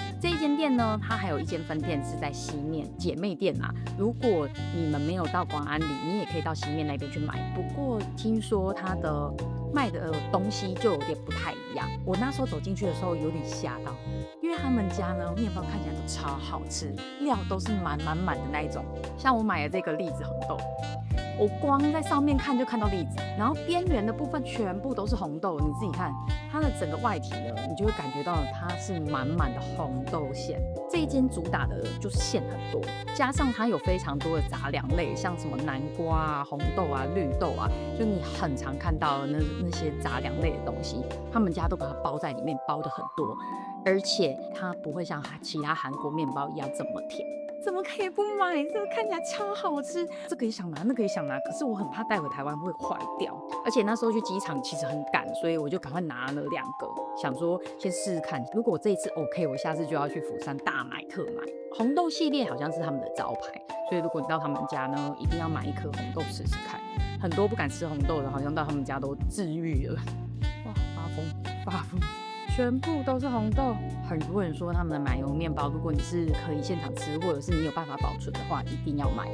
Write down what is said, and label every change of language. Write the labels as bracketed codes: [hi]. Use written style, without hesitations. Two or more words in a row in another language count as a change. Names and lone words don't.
[zh] 這一間店呢，它還有一間分店是在西面姐妹店啊。如果你們沒有到廣安里，你也可以到西面那邊去買。不過聽說它的賣的東西就有點不太一樣。我那時候走進去的時候有點嚇到，因為他們家呢麵包看起來都超好吃，料都是滿滿滿的那一種。像我買的這個栗子紅豆， 我光在上面看就看到栗子，然後邊緣的部分全部都是紅豆，你自己看它的整個外體呢，你就會感覺到它是滿滿的紅豆餡。這一間主打的就是餡很多，加上它有非常多的雜糧類，像什麼南瓜啊、紅豆啊、綠豆啊，就你很常看到的那些雜糧類的東西，他們家都把它包在裡面，包的很多，而且它不會像其他韓國麵包一樣這麼甜。怎麼可以不買？這個看起來超好吃，這個也想拿，那個也想拿，可是我很怕帶回台灣會壞掉。而且那時候去機場其實很趕，所以我就趕快拿了2個，想說先試試看。如果我這一次 OK， 我下次就要去釜山大買特買。紅豆系列好像是他們的招牌，所以如果你到他們家呢，一定要買1顆紅豆試試看。很多不敢吃紅豆的，好像到他們家都治癒了。哇，發瘋！全部都是紅豆。很多人說他們的奶油麵包，如果你是可以現場吃，或者是你有辦法保存的話，一定要買。